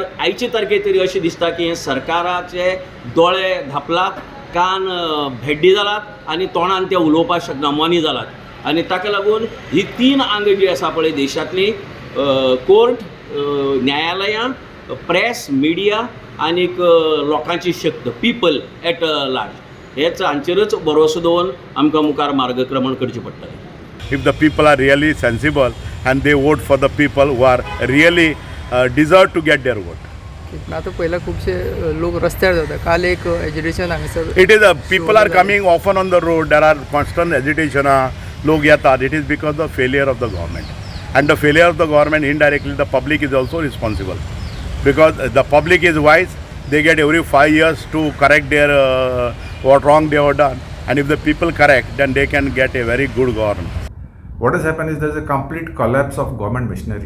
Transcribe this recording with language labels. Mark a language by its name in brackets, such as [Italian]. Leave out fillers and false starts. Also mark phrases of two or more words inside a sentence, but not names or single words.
[Konkani] आयचे तारखेर तरी अशें दिसता की सरकाराचे दोळे धापलात कान भेड्डी जालात आनी तोंडान ते उलोवपाक शकना मनी जालात आनी ताका लागून ही तीन आंग जी आसा पळय देशांतली कोर्ट न्यायालयां प्रेस मिडिया आनीक लोकांची शक्त [English] people at large [Konkani] हेच हांचेरच भरोसो दवरून आमकां मुखार मार्गक्रमण करचें पडटलें. [English] If the people are really sensible and they vote for the people who are really deserve to get their vote. [Konkani] आता पहिला खूपशे लोक रस्त्यार जातात काल एक एजिटेशन हांगासर [English] It is people are coming often on the road. There are constant agitation. [Konkani] लोक येतात. [English] It is because of the failure of the government. And the failure of the government indirectly the public is also responsible. Because the public is wise. They get every 5 years to correct their what wrong they have done. And if the people correct, then they can get a very good government. What has happened is there is a complete collapse of government machinery.